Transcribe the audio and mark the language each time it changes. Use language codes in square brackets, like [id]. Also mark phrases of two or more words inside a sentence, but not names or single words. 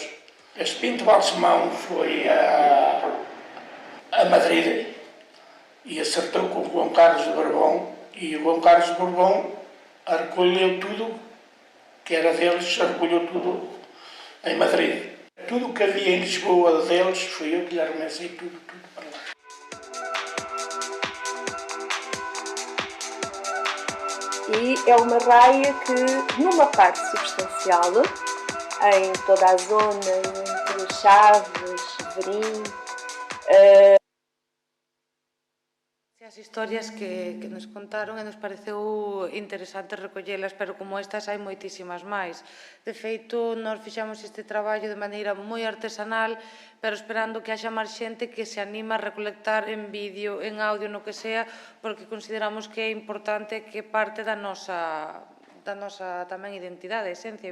[pt] Este Pinto Balsemão foi a Madrid e acertou com o João Carlos de Borbón, e o João Carlos de Borbón recolheu tudo que era deles, recolheu tudo em Madrid. Tudo o que havia em Lisboa deles, fui eu que lhe arremessei tudo para lá. E é uma raia que, numa parte substancial, em toda a zona entre Chaves, Severim, [gl] as historias que nos contaron e nos pareceu interesante recollelas, pero como estas hai moitísimas máis. De feito, nós fixamos este traballo de maneira moi artesanal, pero esperando que haxa máis xente que se anima a recolectar en vídeo, en audio, no que sea, porque consideramos que é importante que parte da nosa tamén identidade, esencia.